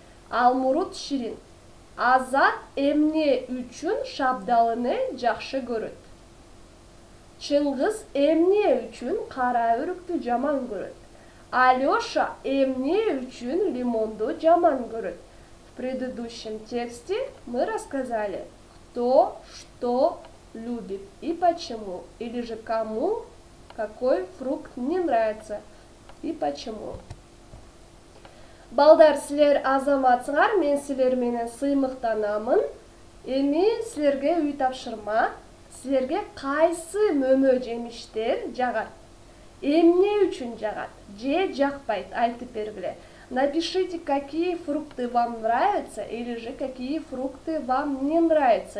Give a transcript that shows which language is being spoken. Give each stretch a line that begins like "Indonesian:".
Kyrgyz: Алмурут ширин. Азат эмне үчүн шабдалыны жакшы көрөт. Чыңгыз эмне үчүн кара өрүктү жаман көрөт. Алёша эмне үчүн лимонду жаман көрөт.
Russian: В предыдущем тексте мы рассказали, кто что любит и почему, или же кому какой фрукт не нравится и почему.
Kyrgyz: Балдар, силер азаматсыңар, мен силер менен сыймыктанамын. Эми силерге үй тапшырма. Силерге кайсы мөмө жемиштер жагат? Эмне үчүн жагат? Же жакпайт? Айтып бергиле.
Russian: Напишите, какие фрукты вам нравятся, или же какие фрукты вам не нравятся.